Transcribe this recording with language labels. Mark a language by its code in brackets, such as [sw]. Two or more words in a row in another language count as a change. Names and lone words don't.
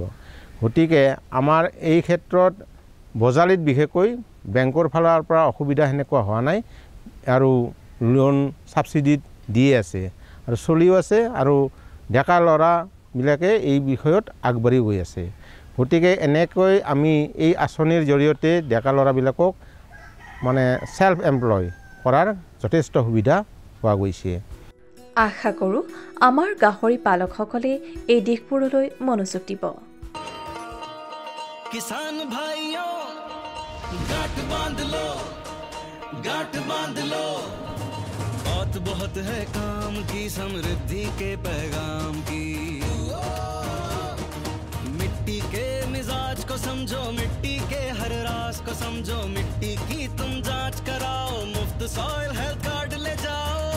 [as] গতিকে আমাৰ এই ক্ষেত্ৰত বজালিত বিশেষকৈ বেংকৰ ফালৰ পৰা অসুবিধা সেনেকুৱা হোৱা নাই আৰু লোন ছাবচিডিত দিয়ে আছে আৰু চলিও আছে আৰু ডেকা ল'ৰাবিলাকে এই বিষয়ত আগবাঢ়ি গৈ আছে। গতিকে এনেকৈ আমি এই আঁচনিৰ জৰিয়তে ডেকা ল'ৰাবিলাকক মানে [en] self employ [as] কৰাৰ যথেষ্ট সুবিধা পোৱা গৈছে। আশা কৰোঁ আমাৰ গাহৰি পালকসকলে এই দিশবোৰলৈ মনোযোগ দিব। [hi] किसान भाइयों गांठ बांध लो, गांठ बांध लो, बहुत बहुत है काम की समृद्धि के पैगाम की। मिट्टी के मिजाज को समझो, मिट्टी के हर राज को समझो, मिट्टी की तुम जांच कराओ, मुफ्त [en] soil health card [hi] ले जाओ।